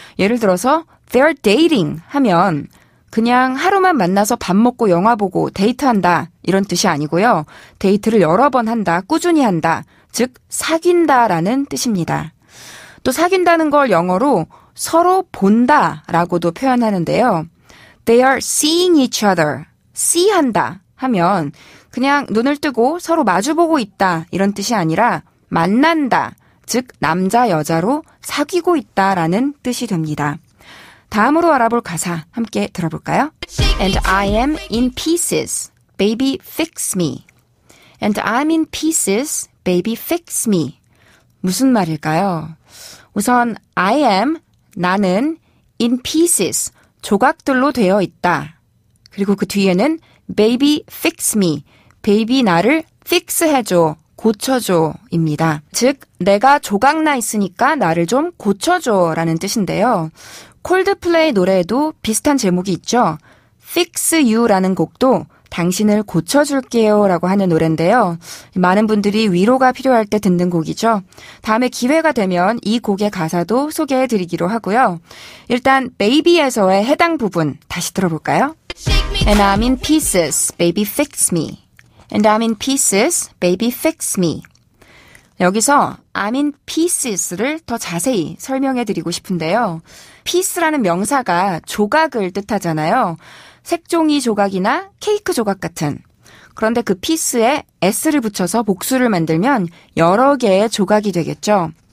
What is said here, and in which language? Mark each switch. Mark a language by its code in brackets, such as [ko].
[ko] 예를 들어서 [en] they're dating [ko] 하면 그냥 하루만 만나서 밥 먹고 영화 보고 데이트한다 이런 뜻이 아니고요. 데이트를 여러 번 한다, 꾸준히 한다, 즉 사귄다라는 뜻입니다. 또 사귄다는 걸 영어로 서로 본다 라고도 표현하는데요. [en] They are seeing each other. [ko] see 한다 하면 그냥 눈을 뜨고 서로 마주보고 있다 이런 뜻이 아니라 만난다, 즉 남자 여자로 사귀고 있다라는 뜻이 됩니다. 다음으로 알아볼 가사 함께 들어볼까요? [en] And I am in pieces, baby fix me. And I'm in pieces, baby fix me. [ko] 무슨 말일까요? 우선 [en] I am, [ko] 나는 [en] in pieces, [ko] 조각들로 되어 있다. 그리고 그 뒤에는 [en] baby fix me, [ko] baby 나를 fix 해줘, 고쳐줘 입니다. 즉 내가 조각나 있으니까 나를 좀 고쳐줘 라는 뜻인데요. 콜드플레이 노래에도 비슷한 제목이 있죠. Fix You라는 곡도 당신을 고쳐줄게요 라고 하는 노래인데요. 많은 분들이 위로가 필요할 때 듣는 곡이죠. 다음에 기회가 되면 이 곡의 가사도 소개해드리기로 하고요. 일단 Baby에서의 해당 부분 다시 들어볼까요? [en] And I'm in pieces, baby fix me. And I'm in pieces, baby fix me. [ko] 여기서 [en] I'm in pieces [ko] 를 더 자세히 설명해드리고 싶은데요. piece라는 명사가 조각을 뜻하잖아요. 색종이 조각이나 케이크 조각 같은. 그런데 그 piece에 s를 붙여서 복수를 만들면 여러 개의 조각이 되겠죠.